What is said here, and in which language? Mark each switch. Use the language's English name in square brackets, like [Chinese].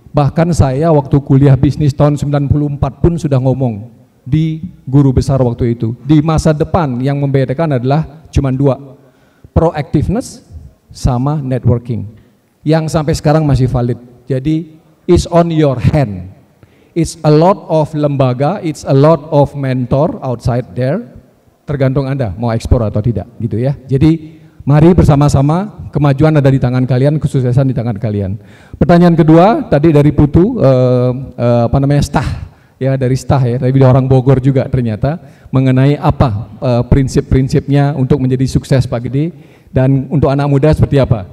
[Indonesian] Bahkan saya waktu kuliah bisnis tahun 94 pun sudah ngomong di guru besar waktu itu. Di masa depan yang membedakan adalah cuma dua. proactiveness sama networking yang sampai sekarang masih valid. Jadi [English] it's on your hand. It's a lot of lembaga, it's a lot of mentor outside there. [Indonesian] Tergantung Anda mau ekspor atau tidak, gitu ya. Jadi mari bersama-sama, kemajuan ada di tangan kalian, kesuksesan di tangan kalian. Pertanyaan kedua tadi dari Putu, stah, ya dari stah ya, tapi orang Bogor juga ternyata mengenai apa prinsip-prinsipnya untuk menjadi sukses Pak Gede, dan untuk anak muda seperti apa?